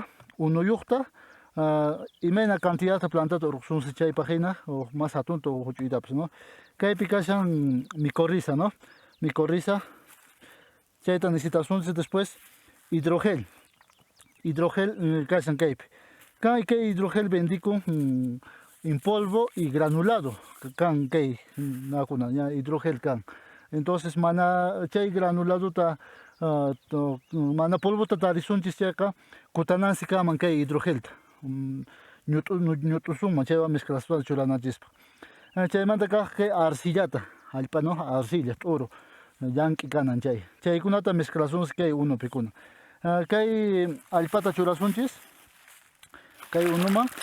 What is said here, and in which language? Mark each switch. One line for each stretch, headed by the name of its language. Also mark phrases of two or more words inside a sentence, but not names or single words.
Quechua: unuyuqta imena cantidadta plantata urqsunchis chaypaq hina o mas hatunta huch'uytapas no kaypi kashan micorriza no micorriza chayta necesitasunchis después hidrogel kashan kaypi kay hidrogel bendikun
Spanish: en polvo y granulado
Quechua: kan kay nakuna ya hidrogel kan entonces mana chay granuladota mana polvota tarisunchis chayqa kutanansi kaman kay hidrogelta ñut'usunman chaywan mezclaspa churananchispaq Chaymanta kaq kay arcillata allpa no arcilla t'uru llank'i kanan chaykunata mezclasunchis kay unupikuna kay allpata churasunchis kay unuman